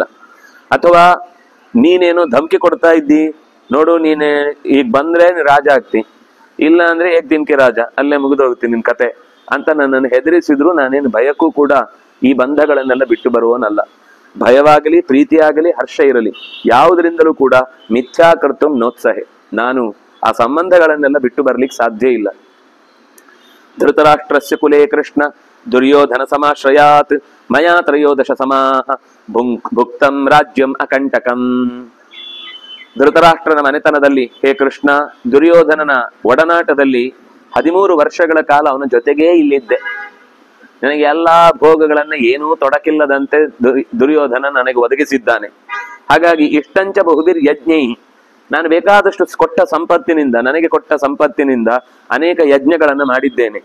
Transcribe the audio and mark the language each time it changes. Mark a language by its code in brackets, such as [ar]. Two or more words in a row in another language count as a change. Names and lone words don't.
[kn] ಅಥವಾ ನೀನೇನೋ ಧಮಕಿ ಕೊಡ್ತಾ ಇದ್ದಿ, ನೋಡು ನೀನೆ ಈಗ ಬಂದ್ರೆ ರಾಜ ಆಗ್ತಿ, ಇಲ್ಲ ಅಂದ್ರೆ ದಿನಕ್ಕೆ ರಾಜ, ಅಲ್ಲೇ ಮುಗಿದೋಗ್ತೀನಿ ನಿನ್ ಕತೆ ಅಂತ ನನ್ನನ್ನು ಹೆದರಿಸಿದ್ರು ನಾನೇನು ಭಯಕ್ಕೂ ಕೂಡ ಈ ಬಂಧಗಳನ್ನೆಲ್ಲ ಬಿಟ್ಟು ಬರುವನಲ್ಲ. ಭಯವಾಗಲಿ ಪ್ರೀತಿಯಾಗಲಿ ಹರ್ಷ ಇರಲಿ ಯಾವುದರಿಂದಲೂ ಕೂಡ [sa] ಮಿಥ್ಯಾಕರ್ತುಂ ನೋತ್ಸಹೆ, [kn] ನಾನು ಆ ಸಂಬಂಧಗಳನ್ನೆಲ್ಲ ಬಿಟ್ಟು ಬರ್ಲಿಕ್ಕೆ ಸಾಧ್ಯ ಇಲ್ಲ. [sa] ಧೃತರಾಷ್ಟ್ರಸ್ಯ ಕುಲೇ ಕೃಷ್ಣ ದುರ್ಯೋಧನ ಸಮಾಶ್ರಯಾತ್ ಮಯಾ ತ್ರಯೋದಶ ಸಮಾಹ ಭುಕ್ತಂ ರಾಜ್ಯಂ ಅಕಂಟಕಂ. [kn] ಧೃತರಾಷ್ಟ್ರನ ಮನೆತನದಲ್ಲಿ ಹೇ ಕೃಷ್ಣ, ದುರ್ಯೋಧನನ ಒಡನಾಟದಲ್ಲಿ 13 ವರ್ಷಗಳ ಕಾಲ ಅವನ ಜೊತೆಗೇ ಇಲ್ಲಿದ್ದೆ. ನನಗೆ ಎಲ್ಲಾ ಭೋಗಗಳನ್ನ ಏನೂ ತೊಡಕಿಲ್ಲದಂತೆ ದುರ್ಯೋಧನ ನನಗೆ ಒದಗಿಸಿದ್ದಾನೆ. ಹಾಗಾಗಿ [sa] ಇಷ್ಟಂಚ ಬಹುಬಿರ್ ಯಜ್ಞೈ [kn] ನಾನು ಬೇಕಾದಷ್ಟು ಕೊಟ್ಟ ಸಂಪತ್ತಿನಿಂದ, ನನಗೆ ಕೊಟ್ಟ ಸಂಪತ್ತಿನಿಂದ ಅನೇಕ ಯಜ್ಞಗಳನ್ನು ಮಾಡಿದ್ದೇನೆ.